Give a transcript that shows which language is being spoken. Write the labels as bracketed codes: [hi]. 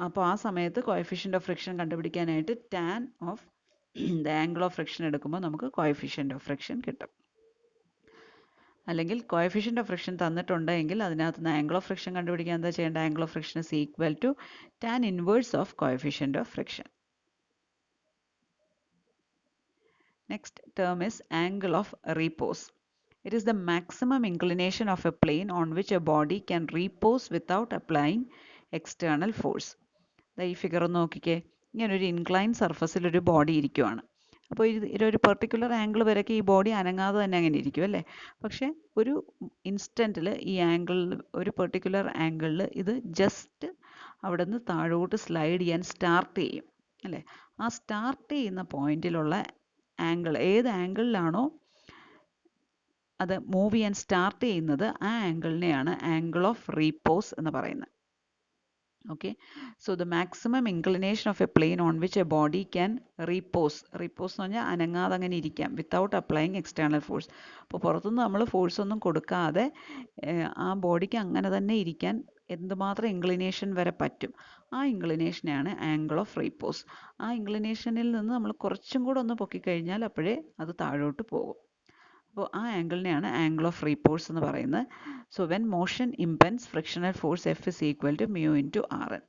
[ml] അപ്പോൾ ആ സമയത്ത് കോഎഫിഷ്യൻ്റ് ഓഫ് ഫ്രിക്ഷൻ കണ്ടുപിടിക്കാനായിട്ട് tan of the angle of friction എടുക്കുമ്പോൾ നമുക്ക് കോഎഫിഷ്യൻ്റ് ഓഫ് ഫ്രിക്ഷൻ കിട്ടും. അല്ലെങ്കിൽ കോഎഫിഷ്യൻ്റ് ഓഫ് ഫ്രിക്ഷൻ തന്നിട്ടുണ്ടെങ്കിൽ അതിനകത്ത് നിന്ന് ആംഗിൾ ഓഫ് ഫ്രിക്ഷൻ കണ്ടുപിടിക്കാൻ എന്താ ചെയ്യേണ്ടത്? [en] Angle of friction is equal to tan inverse of coefficient of friction. Next term is angle of repose. It is the maximum inclination of a plane on which a body can repose without applying external force. [ml] ഈ figure നോക്കിക്കേ. ഇങ്ങനൊരു incline സർഫസിൽ ഒരു body ഇരിക്കുവാണ്. അപ്പോൾ ഇതൊരു particular angle വരെയൊക്കെ ഈ ബോഡി അനങ്ങാതെ തന്നെ അങ്ങനെ ഇരിക്കും അല്ലേ? പക്ഷേ ഒരു ഇൻസ്റ്റൻറ്റിൽ ഈ ആംഗിളിൽ ഒരു പെർട്ടിക്കുലർ ആംഗിളിൽ ഇത് ജസ്റ്റ് അവിടെ നിന്ന് താഴോട്ട് സ്ലൈഡ് ചെയ്യാൻ സ്റ്റാർട്ട് ചെയ്യും അല്ലേ? ആ സ്റ്റാർട്ട് ചെയ്യുന്ന പോയിന്റിലുള്ള ആംഗിൾ ഏത് ആംഗിളിലാണോ അത് മൂവ് ചെയ്യാൻ സ്റ്റാർട്ട് ചെയ്യുന്നത് ആ ആംഗിളിനെയാണ് ആംഗിൾ ഓഫ് റീപോസ് എന്ന് പറയുന്നത്. [en] Okay, so the maximum inclination of a plane on which a body can repose [ml] എന്ന് പറഞ്ഞാൽ അനങ്ങാതെ അങ്ങനെ ഇരിക്കാം [en] Without applying external force. [ml] അപ്പോൾ പുറത്തുനിന്ന് നമ്മൾ ഫോഴ്സ് ഒന്നും കൊടുക്കാതെ ആ ബോഡിക്ക് അങ്ങനെ തന്നെ ഇരിക്കാൻ എന്തുമാത്രം ഇൻക്ലിനേഷൻ വരെ പറ്റും, ആ ഇൻക്ലിനേഷനെയാണ് ആംഗിൾ ഓഫ് റീപോസ്. ആ ഇൻക്ലിനേഷനിൽ നിന്ന് നമ്മൾ കുറച്ചും കൂടെ ഒന്ന് പൊക്കിക്കഴിഞ്ഞാൽ അപ്പോഴേ അത് താഴോട്ട് പോകും. അപ്പോൾ ആ ആംഗിളിനെയാണ് ആംഗിൾ ഓഫ് റീപോസ് എന്ന് പറയുന്നത്. [en] So when motion impends frictional force F is equal to mu into R N.